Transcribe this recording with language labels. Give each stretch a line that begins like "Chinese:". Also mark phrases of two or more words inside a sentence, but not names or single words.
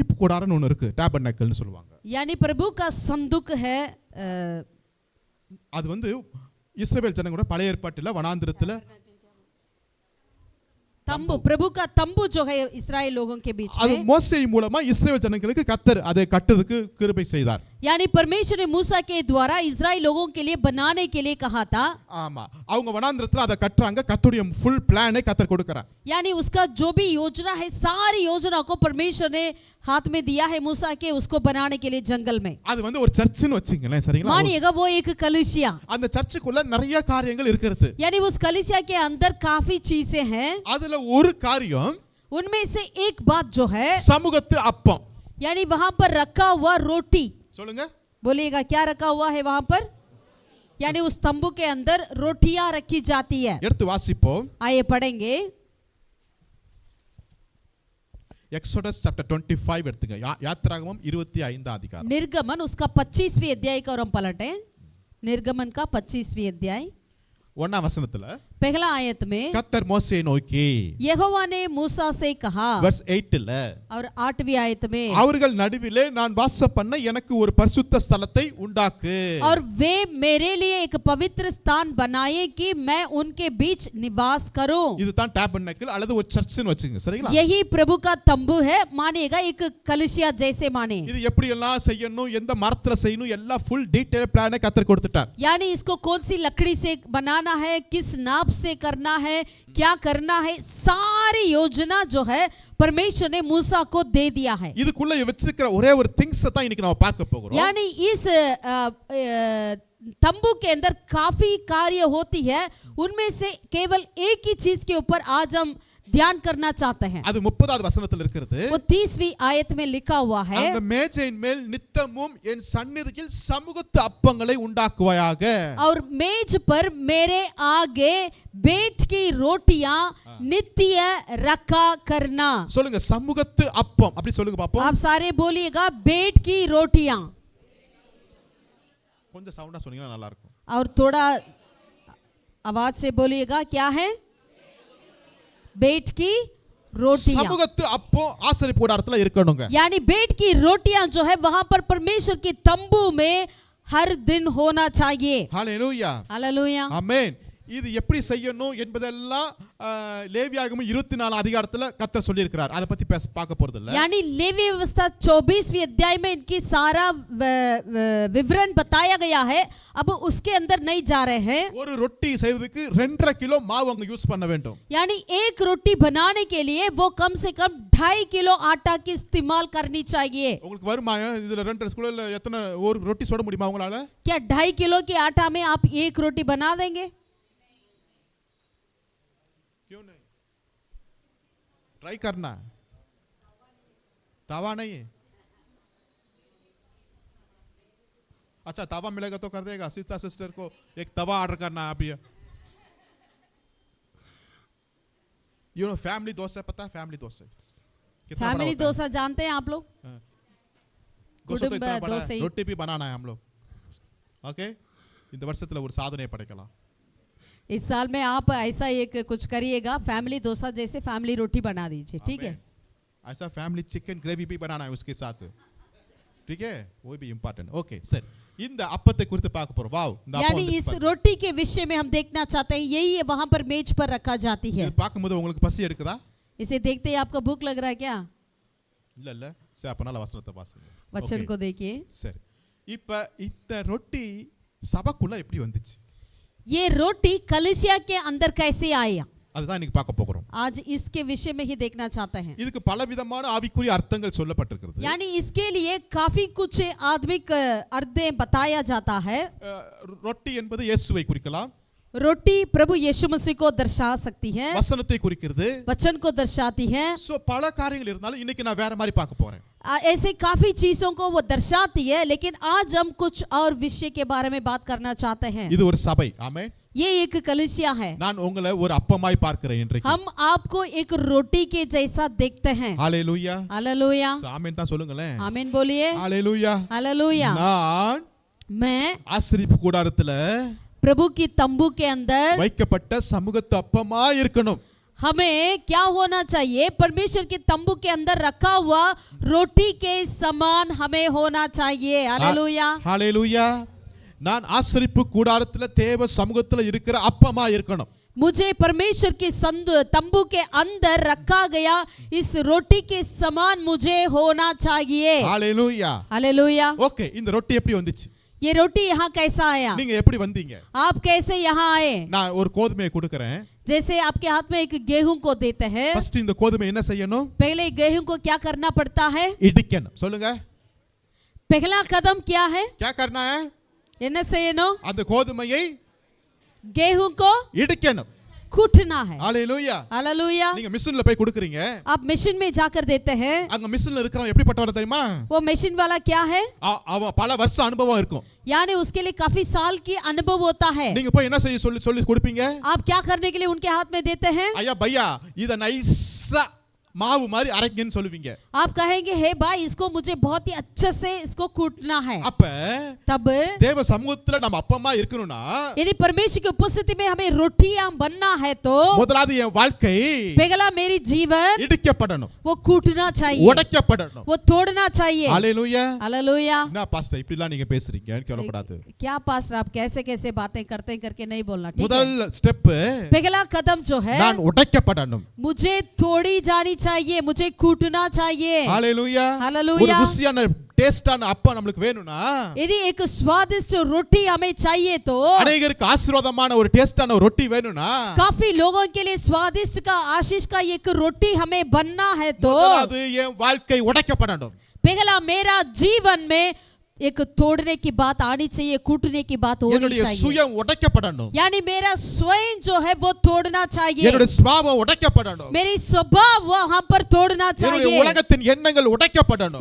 Tamil: கூடாரம்னு ஒன்று இருக்கு, டேபர்னக்கல்னு சொல்லுவாங்க.
Hindi: यानी प्रभु का संदूक है।
Tamil: அது வந்து இஸ்ரவேல் ஜனங்களோட பழைய ஏற்பாட்டில் வனாந்திரத்தில்
Hindi: तंबू, प्रभु का तंबू जो है इस्राएल लोगों के बीच
Tamil: அது
Hindi: में,
Tamil: மோசே மூலமா இஸ்ரவேல் ஜனங்களுக்கு கர்த்தர் அதை கட்டுறதுக்கு கிருபை செய்தார்.
Hindi: यानी परमेश्वर ने मूसा के द्वारा इस्राएल लोगों के लिए बनाने के लिए कहा था।
Tamil: ஆமா, அவங்க வனாந்திரத்தில் அதை கட்டுறாங்க, கர்த்தருடைய ஃபுல் பிளானை கர்த்தர் கொடுக்கறார்.
Hindi: यानी उसका जो भी योजना है, सारी योजना को परमेश्वर ने हाथ में दिया है मूसा के, उसको बनाने के लिए जंगल में।
Tamil: அது வந்து ஒரு சர்ச்சுன்னு வச்சுங்களேன், சரிங்களா?
Hindi: मानिएगा वो एक कलीसिया,
Tamil: அந்த சர்ச்சுக்குள்ள நிறைய காரியங்கள் இருக்குது.
Hindi: यानी उस कलीसिया के अंदर काफी चीजें हैं।
Tamil: அதுல ஒரு காரியம்,
Hindi: उनमें से एक बात जो है
Tamil: சமூகத்து அப்பம்.
Hindi: यानी वहां पर रखा हुआ रोटी।
Tamil: சொல்லுங்க,
Hindi: बोलिएगा क्या रखा हुआ है वहां पर? यानी उस तंबू के अंदर रोटियां रखी जाती है।
Tamil: எடுத்து வாசிப்போம்.
Hindi: आइए पढ़ेंगे
English: Exodus chapter
Tamil: 25 எடுத்துங்க. யாத்திராகமம் 25 அதிகாரம்.
Hindi: निर्गमन उसका 25वीं अध्याय का और हम पलटे। निर्गमन का 25वीं अध्याय
Tamil: 1 வசனத்துல
Hindi: पहला आयत में
Tamil: கர்த்தர் மோசேயை நோக்கி,
Hindi: यहोवा ने मूसा से कहा,
Tamil: verse 8ல
Hindi: और 8वीं आयत में,
Tamil: அவர்கள் நடுவிலே நான் வாசம் பண்ண எனக்கு ஒரு பரிசுத்த ஸ்தலத்தை உண்டாக்கு.
Hindi: और वे मेरे लिए एक पवित्र स्थान बनाए कि मैं उनके बीच निवास करूं।
Tamil: இதுதான் டேபர்னக்கல் அல்லது ஒரு சர்ச்னு வச்சுங்க, சரிங்களா?
Hindi: यही प्रभु का तंबू है, मानिएगा एक कलीसिया जैसे माने।
Tamil: இது எப்படி எல்லாம் செய்யணும், எந்த மரத்துல செய்யணும், எல்லாம்
English: full detail plan
Tamil: கர்த்தர் கொடுத்துட்டார்.
Hindi: यानी इसको कौन सी लकड़ी से बनाना है, किस नाप से करना है, क्या करना है, सारी योजना जो है परमेश्वर ने मूसा को दे दिया है।
Tamil: இதுக்குள்ள வச்சிருக்கிற ஒரே ஒரு திங்ஸ் தான் இன்னைக்கு நாம பார்க்க போகிறோம்.
Hindi: यानी इस तंबू के अंदर काफी कार्य होती है, उनमें से केवल एक ही चीज के ऊपर आज हम ध्यान करना चाहते हैं।
Tamil: அது 30வது வசனத்தில் இருக்கிறது.
Hindi: वो 30वीं आयत में लिखा हुआ है,
Tamil: அந்த மேஜையின் மேல் நித்தமும் என் சந்நிதியில் சமூகத்து அப்பங்களை உண்டாக்குவாயாக.
Hindi: और मेज पर मेरे आगे बैठ की रोटियां नित्य रखा करना।
Tamil: சொல்லுங்க, சமூகத்து அப்பம், அப்படி சொல்லுங்க பாப்போம்.
Hindi: आप सारे बोलिएगा बैठ की रोटियां।
Tamil: கொஞ்சம் சவுண்டா சொன்னீங்கன்னா நல்லா இருக்கும்.
Hindi: और थोड़ा आवाज से बोलिएगा, क्या है? बैठ की रोटियां।
Tamil: சமூகத்து அப்பம் ஆசரிப்பு கூடாரத்துல இருக்கணுங்க.
Hindi: यानी बैठ की रोटियां जो है वहां पर परमेश्वर के तंबू में हर दिन होना चाहिए।
Tamil: ஹalleluya,
Hindi: हालेलुया,
Tamil: ஆமென். இது எப்படி செய்யணும் என்பதெல்லாம் லேவியாகமம் 24 அதிகாரத்துல கர்த்தர் சொல்லி இருக்கிறார். அதை பத்தி பார்க்க போறது இல்ல.
Hindi: यानी लेवी व्यवस्था 24वीं अध्याय में इनकी सारा विवरण बताया गया है, अब उसके अंदर नहीं जा रहे हैं।
Tamil: ஒரு ரொட்டி செய்வதற்கு 2.5 கிலோ மாவு அங்க யூஸ் பண்ண வேண்டும்.
Hindi: यानी एक रोटी बनाने के लिए वो कम से कम 2.5 किलो आटा की इस्तेमाल करनी चाहिए।
Tamil: உங்களுக்கு வருமா இதுல 2 கிலோல எத்தனை ஒரு ரொட்டி சுட முடியுமா உங்களால?
Hindi: क्या 2.5 किलो के आटा में आप एक रोटी बना देंगे? क्यों नहीं? ट्राई करना, तवा नहीं है। अच्छा, तवा मिलेगा तो कर देगा। सिस्टर को एक तवा ऑर्डर करना है अभी।
English: you know
Hindi: फैमिली डोसा, पता है फैमिली डोसा कितना बड़ा फैमिली होता है? डोसा जानते हैं आप लोग? डोसा तो इतना बड़ा डोसा है, ही। रोटी भी बनाना है हम लोग. ओके,
Tamil: இந்த வருஷத்துல ஒரு சாதனை படைக்கலாம்.
Hindi: इस साल में आप ऐसा एक कुछ करिएगा, फैमिली डोसा जैसे फैमिली रोटी बना दीजिए, ठीक है? ऐसा फैमिली चिकन ग्रेवी भी बनाना है उसके साथ, ठीक है? वो भी इम्पोर्टेंट.
English: okay sir,
Tamil: இந்த அப்பத்தை குறித்து பார்க்க போறோம். வாவ், இந்த அப்பம்
Hindi: यानी इस रोटी के विषय में हम देखना चाहते हैं, यही है वहां पर मेज पर रखा जाती है।
Tamil: இது பார்க்கும்போது உங்களுக்கு பசி எடுக்குதா?
Hindi: इसे देखते ही आपका भूख लग रहा है क्या?
Tamil: இல்ல இல்ல, சரி அப்பனால வசனத்தை வாசிங்க.
Hindi: वचन को देखिए।
Tamil: சரி, இப்ப இந்த ரொட்டி சபைக்குள்ள எப்படி வந்துச்சு?
Hindi: ये रोटी कलीसिया के अंदर कैसे आया,
Tamil: அதுதான் இன்னைக்கு பார்க்க போறோம்.
Hindi: आज इसके विषय में ही देखना चाहते हैं।
Tamil: இதுக்கு பலவிதமான ஆவிக்குரிய அர்த்தங்கள் சொல்லப்பட்டிருக்கிறது.
Hindi: यानी इसके लिए काफी कुछ आत्मिक अर्थ बताया जाता है।
Tamil: ரொட்டி என்பது இயேசுவை குறிக்கலாம்.
Hindi: रोटी प्रभु यीशु मसीह को दर्शा सकती है,
Tamil: வசனத்தை குறிக்கிறது.
Hindi: वचन को दर्शाती है।
Tamil: சோ பல காரியங்கள் இருந்தாலும் இன்னைக்கு நான் வேற மாதிரி பார்க்க போறேன்.
Hindi: ऐसे काफी चीजों को वो दर्शाती है, लेकिन आज हम कुछ और विषय के बारे में बात करना चाहते हैं।
Tamil: இது ஒரு சபை, ஆமென்.
Hindi: ये एक कलीसिया है।
Tamil: நான் உங்களை ஒரு அப்பமாய் பார்க்கிறேன் இன்றைக்கு.
Hindi: हम आपको एक रोटी के जैसा देखते हैं।
Tamil: ஹalleluya,
Hindi: हालेलुया,
Tamil: ஆமென் தான் சொல்லுங்களேன்.
Hindi: आमीन बोलिए।
Tamil: ஹalleluya,
Hindi: हालेलुया।
Tamil: நான்
Hindi: मैं
Tamil: ஆசரிப்பு கூடாரத்துல
Hindi: प्रभु की तंबू के अंदर
Tamil: வைக்கப்பட்ட சமூகத்து அப்பமாய் இருக்கணும்.
Hindi: हमें क्या होना चाहिए? परमेश्वर के तंबू के अंदर रखा हुआ रोटी के समान हमें होना चाहिए। हालेलुया।
Tamil: ஹalleluya. நான் ஆசரிப்பு கூடாரத்துல தேவ சமூகத்துல இருக்கிற அப்பமா இருக்கணும்.
Hindi: मुझे परमेश्वर के तंबू के अंदर रखा गया इस रोटी के समान मुझे होना चाहिए।
Tamil: ஹalleluya.
Hindi: हालेलुया।
Tamil: ஓகே, இந்த ரொட்டி எப்படி வந்துச்சு?
Hindi: ये रोटी यहाँ कैसा आया?
Tamil: நீங்க எப்படி வந்தீங்க?
Hindi: आप कैसे यहाँ आए?
Tamil: நான் ஒரு கோதுமையை கொடுக்கிறேன்.
Hindi: जैसे आपके हाथ में एक गेहूं को देते हैं,
Tamil: ஃபர்ஸ்ட் இந்த கோதுமை என்ன செய்யணும்?
Hindi: पहले गेहूं को क्या करना पड़ता है?
Tamil: இடிக்கணும். சொல்லுங்க.
Hindi: पहला कदम क्या है? क्या करना है?
Tamil: என்ன செய்யணும்? அந்த கோதுமையை
Hindi: गेहूं को
Tamil: இடிக்கணும்.
Hindi: कूटना है।
Tamil: ஹalleluya.
Hindi: हालेलुया।
Tamil: நீங்க மிஷின்ல போய் கொடுக்குறீங்க.
Hindi: आप मशीन में जाकर देते हैं।
Tamil: அங்க மிஷின்ல இருக்கிறவன் எப்படிப்பட்டவன் தெரியுமா?
Hindi: वो मशीन वाला क्या है?
Tamil: அவன் பல வருஷ அனுபவம் இருக்கும்.
Hindi: यानी उसके लिए काफी साल की अनुभव होता है।
Tamil: நீங்க போய் என்ன செய்ய சொல்லி கொடுப்பீங்க?
Hindi: आप क्या करने के लिए उनके हाथ में देते हैं?
Tamil: ஐயா பையா இத நைஸா மாவு மாதிரி அரைக்கணும்னு சொல்லுவீங்க.
Hindi: आप कहेंगे हे भाई इसको मुझे बहुत ही अच्छे से इसको कूटना है।
Tamil: அப்ப
Hindi: तब
Tamil: தேவ சமூகத்துல நம்ம அப்பமா இருக்கணும்னா
Hindi: यदि परमेश्वर की उपस्थिति में हमें रोटियां बनना है तो
Tamil: முதலாவது என் வாழ்க்கை
Hindi: पहला मेरी जीवन
Tamil: இடிக்கப்படணும்.
Hindi: वो कूटना चाहिए,
Tamil: உடைக்கப்படணும்.
Hindi: वो तोड़ना चाहिए।
Tamil: ஹalleluya.
Hindi: हालेलुया।
Tamil: என்ன பாஸ்டர் இப்படிலாம் நீங்க பேசுறீங்க? கேவலப்படாது.
Hindi: क्या पास्टर आप कैसे कैसे बातें करते करके नहीं बोलना, ठीक है?
Tamil: முதல் ஸ்டெப்
Hindi: पहला कदम जो है
Tamil: நான் உடைக்கப்படணும்.
Hindi: मुझे तोड़ी जानी चाहिए, मुझे कूटना चाहिए।
Tamil: ஹalleluya.
Hindi: हालेलुया।
Tamil: ஒரு ருசியான டேஸ்டான அப்பா நமக்கு வேணும்னா
Hindi: यदि एक स्वादिष्ट रोटी हमें चाहिए तो
Tamil: அநேகருக்கு ஆசீர்வாதமான ஒரு டேஸ்டான ஒரு ரொட்டி வேணும்னா
Hindi: काफी लोगों के लिए स्वादिष्ट का आशीष का एक रोटी हमें बनना है तो
Tamil: முதலாவது என் வாழ்க்கை உடைக்கப்படணும்.
Hindi: पहला मेरा जीवन में एक तोड़ने की बात आनी चाहिए, कूटने की बात होनी
Tamil: என்னுடைய
Hindi: चाहिए।
Tamil: சுயம் உடைக்கப்படணும்.
Hindi: यानी मेरा स्वयं जो है वो तोड़ना चाहिए,
Tamil: என்னுடைய சுபாவம் உடைக்கப்படணும்.
Hindi: मेरी स्वभाव वहां पर तोड़ना
Tamil: என்னுடைய
Hindi: चाहिए,
Tamil: உலகத்தின் எண்ணங்கள் உடைக்கப்படணும்.